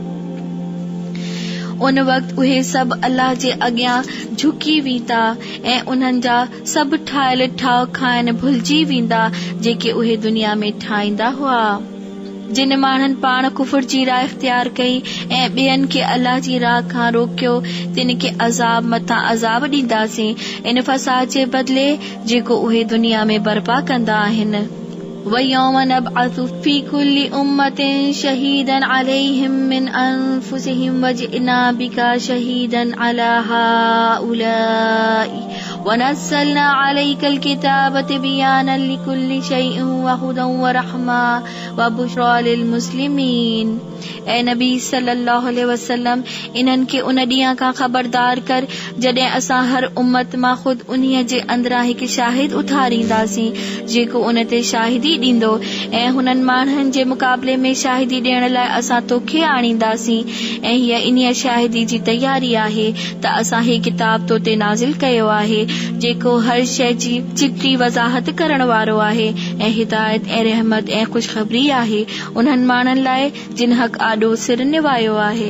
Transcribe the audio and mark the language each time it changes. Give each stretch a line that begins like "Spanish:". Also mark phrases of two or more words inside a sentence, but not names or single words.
Sindhi: उन वक़्तु उहे सभु अल्लाह जे अॻियां झुकी वेंदा ऐं उन्हनि जा सभु ठाहियल ठाव खाइण भुलिजी वेंदा जेके उहे दुनिया में ठाहींदा हुआ। जिन माण्हुनि पाण कुफर जी राह इख्तियार कई ऐं ॿियनि खे अल्लाह जी राह खां रोकियो तिन खे अज़ाब मथां अज़ाब ॾींदासीं इन फसाद जे बदिले जेको उहे दुनिया में बर्पा कंदा आहिनि।
Arabic: ويوم نبعث في كل أمة شهيدا عليهم من أنفسهم وجئنا بك شهيدا على هؤلاء ونزلنا عليك الكتاب تبيانا لكل شيء وهدى ورحمة وبشرى للمسلمين.
Sindhi: ऐ नबी
Arabic: صلى الله عليه وسلم
Sindhi: इन्हनि खे उन ॾींहं खां ख़बरदार कर जॾहिं असां हर उम्मत मां ख़ुदि उन्हीअ जे अंदरां हिकु शाहिद उथारींदासीं जेको उन ते शाहिदी ॾींदो ऐं हुननि माण्हुनि जे मुक़ाबले में शाहिदी ॾियण लाइ असां तोखे आणींदासीं। ऐं हीअ इन्हीअ शाहिदी जी तयारी आहे त असां हे किताब तो ते नाज़िल कयो आहे जेको हर शइ जी चिटी वज़ाहत करण वारो आहे ऐं हिदायत ऐं रहमत ऐं ख़ुशख़बरी आहे उन्हनि माण्हुनि लाइ जिन हक़ आॾो सिर निभायो आहे।